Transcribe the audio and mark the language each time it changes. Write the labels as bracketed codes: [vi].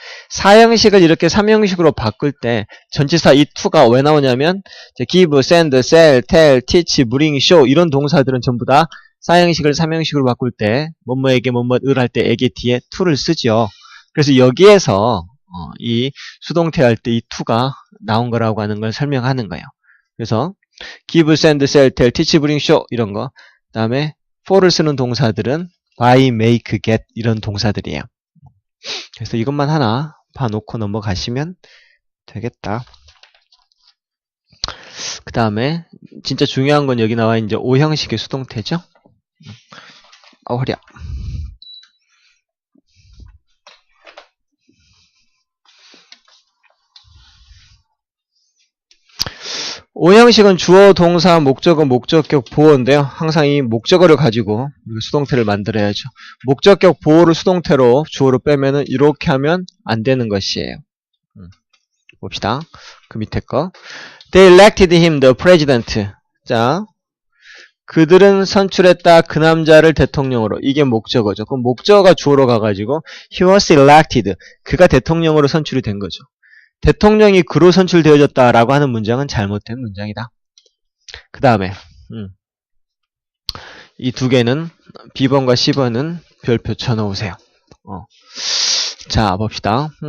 [ko] 사형식을 이렇게 3형식으로 바꿀 때 전치사 이 to가 왜 나오냐면 give, send, sell, tell, teach, bring, show 이런 동사들은 전부 다 사형식을 3형식으로 바꿀 때 뭐뭐에게 뭐뭐을 할 때 에게 뒤에 to를 쓰죠. 그래서 여기에서 이 수동태 할 때 이 to가 나온 거라고 하는 걸 설명하는 거예요. 그래서 give, send, sell, tell, teach, bring, show 이런 거. 그 다음에 for를 쓰는 동사들은 buy, make, get 이런 동사들이에요. 그래서 이것만 하나 봐놓고 넘어가시면 되겠다. 그 다음에 진짜 중요한 건 여기 나와 이제 5형식의 수동태죠. 허리야. 5형식은 주어, 동사, 목적어, 목적격, 보어인데요. 항상 이 목적어를 가지고 수동태를 만들어야죠. 목적격, 보어를 수동태로 주어로 빼면은 이렇게 하면 안 되는 것이에요. 봅시다. 그 밑에 거. [en] They elected him the president. [ko] 자, 그들은 선출했다 그 남자를 대통령으로. 이게 목적어죠. 그럼 목적어가 주어로 가가지고 [en] he was elected. [ko] 그가 대통령으로 선출이 된 거죠. 대통령이 그로 선출되어졌다라고 하는 문장은 잘못된 문장이다. 그 다음에 이 두 개는 B번과 C번은 별표 쳐놓으세요. 자, 봅시다.